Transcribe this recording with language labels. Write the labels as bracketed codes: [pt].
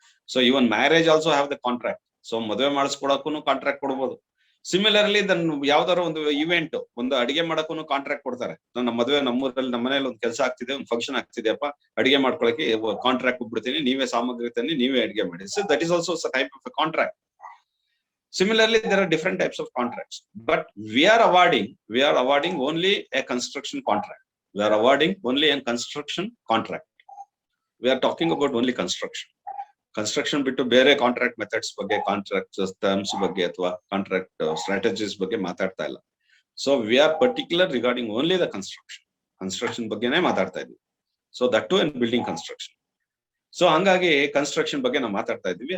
[kn] So even [en] Marriage also have the contract. [kn] So ಮದುವೆ ಮಾಡಿಸ್ಕೊಡಕ್ಕೂ contract ಕೊಡ್ಬೋದು. Similarly Dhan ಯಾವ್ದಾರ ಒಂದು ಇವೆಂಟ್, ಒಂದು ಅಡಿಗೆ ಮಾಡಕ್ಕೂ ಕಾಂಟ್ರಾಕ್ಟ್ ಕೊಡ್ತಾರೆ. ನಮ್ಮ ಮದುವೆ, ನಮ್ಮೂರಲ್ಲಿ ನಮ್ಮ ಮನೇಲಿ ಒಂದು ಕೆಲಸ ಆಗ್ತಿದೆ, ಒಂದು ಫಂಕ್ಷನ್ ಆಗ್ತಿದೆಯಪ್ಪ, ಅಡಿಗೆ ಮಾಡ್ಕೊಳಕ್ಕೆ ಕಾಂಟ್ರಾಕ್ಟ್ ಕೊಟ್ಬಿಡ್ತೀನಿ, ನೀವೇ ಸಾಮಗ್ರಿ ತನ್ನಿ, ನೀವೇ ಅಡಿಗೆ ಮಾಡಿ. [en] So that is also type of a contract. Similarly, there are different types of contracts, but we are awarding only a construction contract. We are awarding only a construction contract. We are talking about only construction. [kn] Construction ಬಿಟ್ಟು ಬೇರೆ contract methods ಬಗ್ಗೆ, contract terms ಬಗ್ಗೆ ಅಥವಾ contract strategies ಬಗ್ಗೆ ಮಾತಾಡ್ತಾ ಇಲ್ಲ. [en] so we are particular regarding only the construction [kn] ಬಗ್ಗೆನೇ ಮಾತಾಡ್ತಾ ಇದ್ವಿ. [en] So that to in building construction. [kn] So ಹಂಗಾಗಿ ಕನ್ಸ್ಟ್ರಕ್ಷನ್ ಬಗ್ಗೆ ನಾವು ಮಾತಾಡ್ತಾ ಇದ್ವಿ.